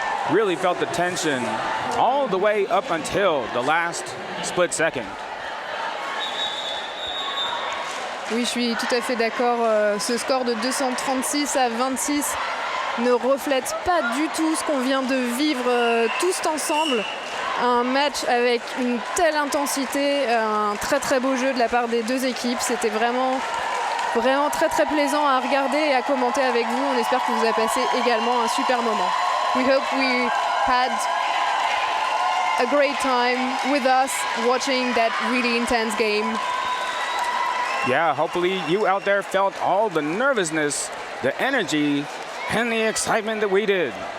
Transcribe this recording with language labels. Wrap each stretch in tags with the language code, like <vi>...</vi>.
<en>Really felt the tension all the way up until the last split second.</en> <fr>Oui, je suis tout à fait d'accord. Ce score de 236 à 26 ne reflète pas du tout ce qu'on vient de vivre tous ensemble. Un match avec une telle intensité, un très très beau jeu de la part des deux équipes. C'était vraiment très très plaisant à regarder et à commenter avec vous. On espère que vous avez passé également un super moment.</fr> <en>We hope we had a great time with us watching that really intense game. Yeah, hopefully you out there felt all the nervousness, the energy, and the excitement that we did.</en>